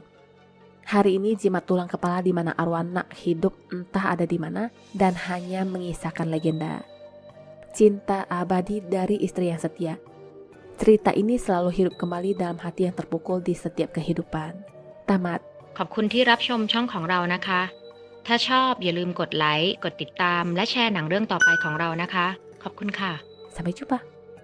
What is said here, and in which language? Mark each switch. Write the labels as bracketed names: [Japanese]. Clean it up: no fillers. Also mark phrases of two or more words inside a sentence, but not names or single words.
[Indonesian] Hari ini jimat tulang kepala di mana arwah Nak hidup entah ada di mana dan hanya mengisahkan legenda. Cinta abadi dari istri yang setia. Cerita ini selalu hidup kembali dalam hati yang terpukul di setiap kehidupan. Tamat. [Thai] ขอบคุณที่รับชมช่องของเรานะคะถ้าชอบอย่าลืมกดไลค์ กดติดตามและแชร์หนังเรื่องต่อไปของเรานะคะ ขอบคุณค่ะ [Indonesian] Sampai jumpa.